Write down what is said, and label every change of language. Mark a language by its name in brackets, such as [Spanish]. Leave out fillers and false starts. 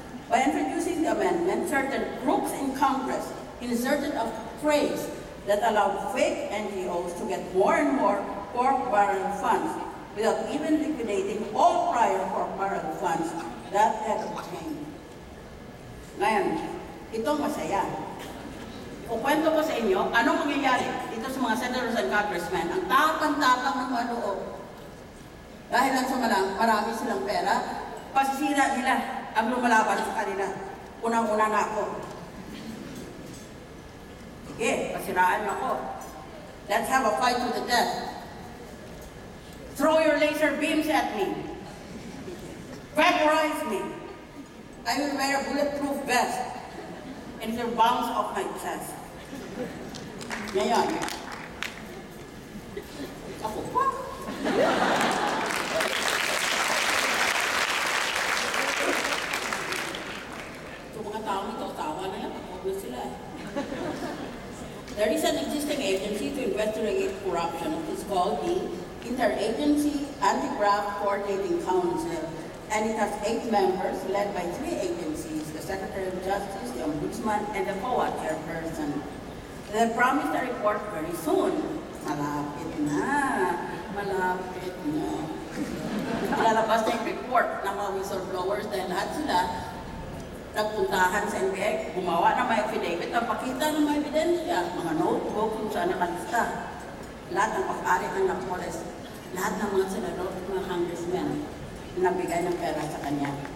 [English] By introducing the amendment, certain groups in Congress inserted a phrase that allowed fake NGOs to get more and more pork barrel funds without even liquidating all prior pork barrel funds that had obtained. [Filipino] Ngayon, itong masaya. Kukwento ko sa inyo, anong mangyayari dito sa mga senators and congressmen. Ang tapang-tapang ng maloob. Dahil lang sa marami silang pera, pasisira nila ang lumalaban sa kanila. Unang-una na ako. Sige, pasiraan ako. [English] Let's have a fight to the death. Throw your laser beams at me. Vaporize me. I will wear a bulletproof vest and it will bounce off my chest. [Filipino] Ngayon, ako pa. So mga taong ito, tawa na yan, ako na sila. [English] There is an existing agency to investigate corruption. It is called the Interagency Anti-Graft Coordinating Council, and it has 8 members led by 3 agencies, the Secretary of Justice, the Ombudsman, and the COA chairperson. They promised a report very soon. [Filipino] Malapit na. Malapit na. Ilalabas na yung report ng mga whistleblowers dahil lahat sila nagpuntahan sa NBI, gumawa ng mga affidavit, napakita ng mga ebidensya, mga notebook kung saan nakalista. Lahat ng pag-ari ng Napoles, lahat ng mga senador at mga congressmen nabigay ng pera sa kanya.